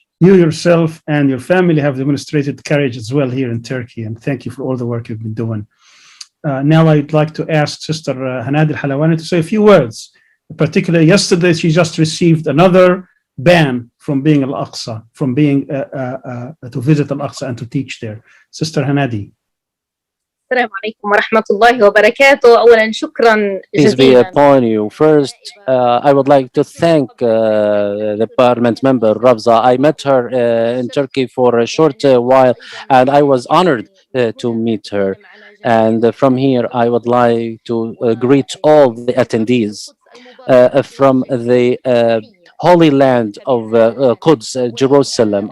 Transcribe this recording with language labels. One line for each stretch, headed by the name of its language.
English: You yourself and your family have demonstrated courage as well here in Turkey, and thank you for all the work you've been doing. Now I'd like to ask Sister Hanadi Al-Halawani to say a few words. Particularly yesterday, she just received another ban from being Al-Aqsa, from being to visit Al-Aqsa and to teach there. Sister Hanadi.
Arabic: السلام عليكم ورحمة الله وبركاته. أولا شكرا
English: Peace be
Arabic: جزيلا.
English: upon you. First, I would like to thank the parliament member, Ravza. I met her in Turkey for a short while, and I was honored to meet her. And from here, I would like to greet all the attendees from the Holy Land of Quds, Jerusalem.